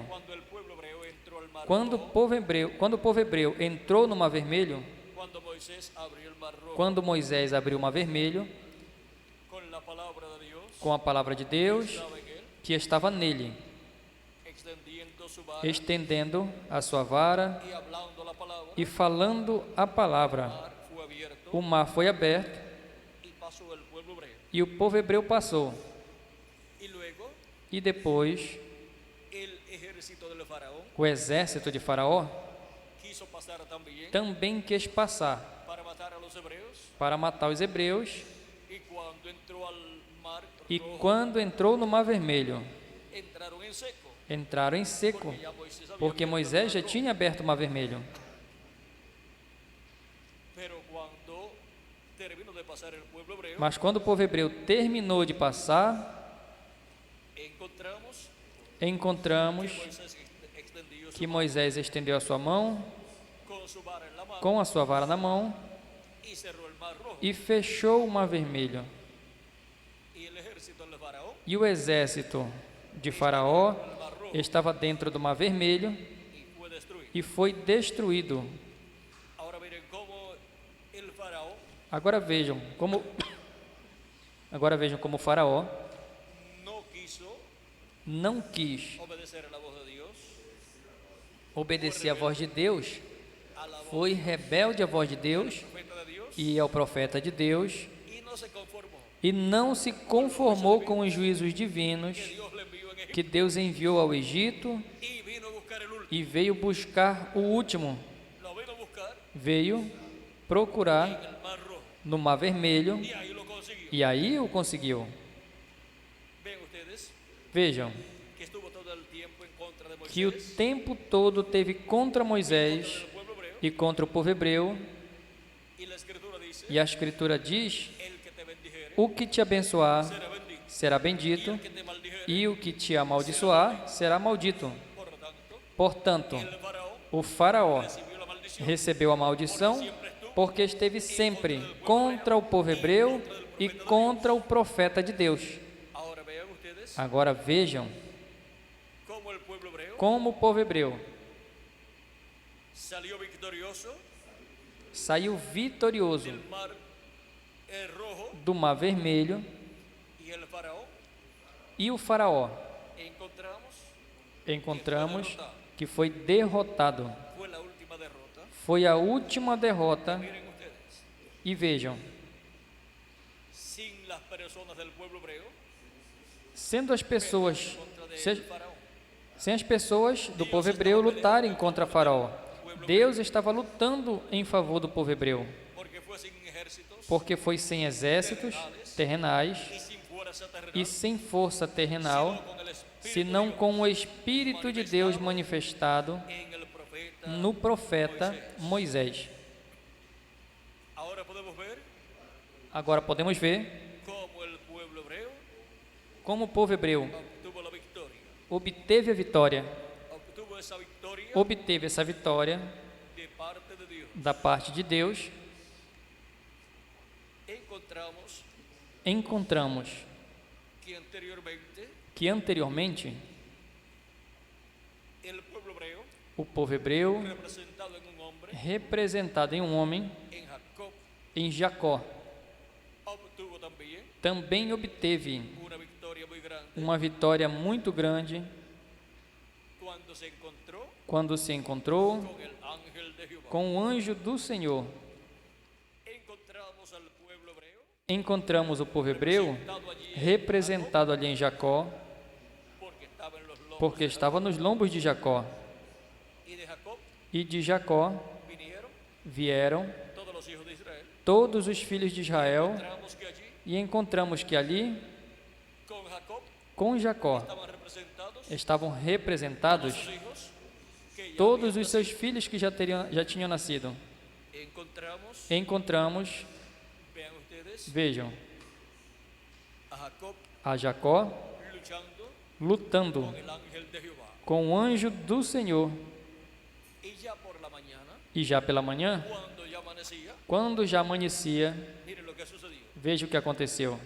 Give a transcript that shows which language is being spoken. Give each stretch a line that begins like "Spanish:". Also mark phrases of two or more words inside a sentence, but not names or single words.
Portuguese: como por exemplo,
Spanish: cuando el pueblo hebreo entró al mar
Portuguese: quando
Spanish: Rojo,
Portuguese: o povo hebreu entrou no Mar Vermelho,
Spanish: cuando Moisés abrió el mar Rojo
Portuguese: quando Moisés abriu o Mar Vermelho
Spanish: con la palabra de Dios,
Portuguese: com a palavra de Deus
Spanish: estaba en él,
Portuguese: que estava nele,
Spanish: extendiendo su vara
Portuguese: estendendo a sua vara
Spanish: y hablando la palabra,
Portuguese: e falando a
Spanish: el
Portuguese: palavra.
Spanish: mar fue abierto
Portuguese: O mar foi aberto
Spanish: y pasó el pueblo hebreo.
Portuguese: e o povo hebreu passou.
Spanish: Y luego
Portuguese: E depois
Spanish: el ejército del faraón
Portuguese: o exército de Faraó
Spanish: quiso pasar también
Portuguese: também quis passar
Spanish: para matar a los hebreos,
Portuguese: para matar os hebreus.
Spanish: y cuando entró al mar
Portuguese: E
Spanish: Rojo,
Portuguese: quando entrou no Mar Vermelho,
Spanish: entraron en seco,
Portuguese: entraram em seco,
Spanish: ya Moisés había
Portuguese: porque
Spanish: abierto el
Portuguese: Moisés
Spanish: mar
Portuguese: já
Spanish: Rojo.
Portuguese: tinha aberto o Mar Vermelho.
Spanish: Pero cuando terminó de pasar el pueblo hebreo,
Portuguese: Mas quando o povo hebreu terminou de passar,
Spanish: encontramos Moisés extendió su
Portuguese: que Moisés estendeu a sua mão
Spanish: con su vara en la mano
Portuguese: com a sua vara na mão
Spanish: y cerró el mar Rojo.
Portuguese: e fechou o Mar Vermelho.
Spanish: Y el ejército del faraón
Portuguese: E o exército de Faraó
Spanish: el mar Rojo
Portuguese: estava dentro do Mar Vermelho
Spanish: y fue destruido.
Portuguese: e foi destruído.
Spanish: Ahora miren cómo el faraón
Portuguese: Agora vejam como o Faraó
Spanish: no quiso
Portuguese: não quis
Spanish: obedecer a la voz de Dios,
Portuguese: obedecer à voz de Deus,
Spanish: a la voz
Portuguese: foi rebelde à voz de Deus
Spanish: del profeta de Dios,
Portuguese: e ao profeta de Deus,
Spanish: y no se conformó.
Portuguese: e não se conformou com os juízos divinos
Spanish: Dios le envió en Egipto
Portuguese: que Deus enviou ao Egito
Spanish: y vino a buscar el último.
Portuguese: e veio buscar o último,
Spanish: Lo vino a buscar
Portuguese: veio procurar
Spanish: en el mar Rojo
Portuguese: no Mar Vermelho
Spanish: y ahí lo consiguió.
Portuguese: e aí o conseguiu.
Spanish: Ven ustedes
Portuguese: Vejam
Spanish: que estuvo todo el tiempo en contra de
Portuguese: que o Moisés, tempo todo teve contra Moisés
Spanish: del pueblo hebreo,
Portuguese: e contra o povo hebreu,
Spanish: y la escritura dice,
Portuguese: e a Escritura diz:
Spanish: el que te bendijere
Portuguese: o que te abençoar
Spanish: será bendito,
Portuguese: será
Spanish: y
Portuguese: bendito,
Spanish: el que te maldijere,
Portuguese: e o que te amaldiçoar será maldito.
Spanish: por lo tanto,
Portuguese: Portanto,
Spanish: el faraón
Portuguese: o Faraó
Spanish: recibió la maldición,
Portuguese: recebeu a maldição porque esteve sempre contra o povo hebreu e contra o profeta de Deus.
Spanish: Ahora vean ustedes
Portuguese: Agora vejam
Spanish: cómo el pueblo hebreo
Portuguese: como o povo hebreu
Spanish: salió victorioso
Portuguese: saiu vitorioso
Spanish: del mar Rojo,
Portuguese: do Mar Vermelho,
Spanish: y el faraón
Portuguese: e o Faraó
Spanish: encontramos
Portuguese: que foi derrotado.
Spanish: fue la última derrota.
Portuguese: Foi a última derrota.
Spanish: Miren ustedes,
Portuguese: E vejam,
Spanish: sin las personas del pueblo hebreo
Portuguese: sendo as pessoas,
Spanish: contra del
Portuguese: se-
Spanish: faraón,
Portuguese: sem as pessoas do povo hebreu lutarem contra Faraó, Deus estava lutando em favor do povo hebreu,
Spanish: porque fue sin ejércitos
Portuguese: porque foi sem exércitos terrenais
Spanish: y sin fuerza terrenal,
Portuguese: e sem força terrenal,
Spanish: sino con el
Portuguese: senão com o Espírito de Deus manifestado
Spanish: en el profeta.
Portuguese: no profeta Moisés.
Spanish: Ahora podemos ver
Portuguese: Agora podemos ver
Spanish: cómo el pueblo hebreo
Portuguese: como o povo hebreu
Spanish: obtuvo la victoria.
Portuguese: obteve a vitória,
Spanish: Obtuvo esa victoria
Portuguese: obteve essa vitória
Spanish: de parte de Dios.
Portuguese: da parte de Deus.
Spanish: Encontramos que anteriormente el pueblo hebreo,
Portuguese: o povo hebreu,
Spanish: representado en un hombre,
Portuguese: representado em um homem,
Spanish: en Jacob,
Portuguese: em Jacó,
Spanish: obtuvo también
Portuguese: também obteve
Spanish: una victoria muy grande
Portuguese: uma vitória muito grande quando se encontrou
Spanish: con el ángel de Jehová.
Portuguese: com o anjo do Senhor.
Spanish: Encontramos al pueblo hebreo
Portuguese: Encontramos o povo hebreu representado ali em Jacó, porque estava nos lombos de Jacó.
Spanish: y de Jacob
Portuguese: E de Jacó
Spanish: vinieron
Portuguese: vieram
Spanish: todos los hijos de Israel.
Portuguese: todos os filhos de Israel,
Spanish: Encontramos que allí
Portuguese: e encontramos que ali,
Spanish: con Jacob
Portuguese: com Jacó, estavam representados
Spanish: sus hijos que ya
Portuguese: todos os seus filhos que já tinham nascido.
Spanish: Encontramos, vean ustedes,
Portuguese: vejam,
Spanish: a Jacob
Portuguese: a Jacó
Spanish: luchando
Portuguese: lutando
Spanish: con el ángel de Jehová.
Portuguese: com o anjo do Senhor.
Spanish: Y ya por la mañana,
Portuguese: E já pela manhã,
Spanish: cuando ya amanecía,
Portuguese: quando já amanhecia,
Spanish: miren lo que sucedió.
Portuguese: veja o que aconteceu.